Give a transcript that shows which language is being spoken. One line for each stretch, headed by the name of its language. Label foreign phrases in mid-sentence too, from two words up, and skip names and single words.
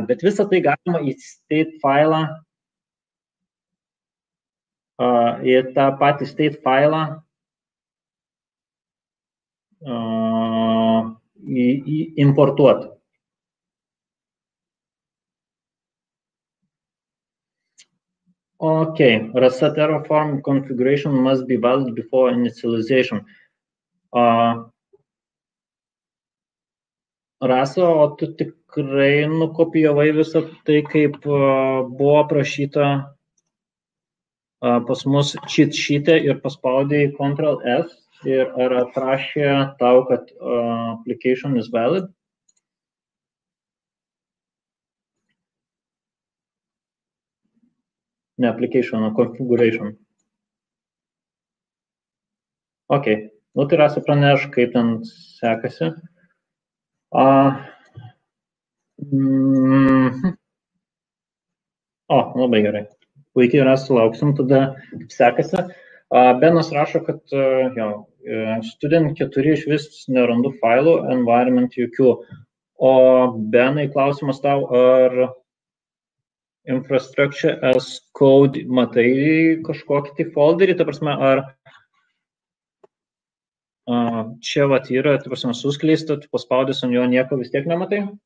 Lithuanian: Bet visą tai galima į state filą, į tą patį state filą importuoti.
English: Okay, Rasa Terraform configuration must be valid before initialization.
Lithuanian: Rasa, o tu tikrai nukopijavai visą tai, kaip buvo prašyta pas mus
English: cheat sheet'e
Lithuanian: ir paspaudėjai Ctrl+S ir ar atrašė tau, kad
English: application is valid?
Lithuanian: Ne application, o configuration. Ok, nu tai Rasa praneš, kaip ten sekasi. Labai gerai. Puikiai Rasa, lauksim tada, kaip sekasi. Benas rašo, kad student 4 iš vis nerandu failų, environment jokių. O Benai, klausimas tau, ar
English: infrastructure as code
Lithuanian: matai kažkokį tai folderį, ta prasme, ar čia vat yra, ta prasme, suskleista, tu paspaudęs ant jo nieko vis tiek nematai?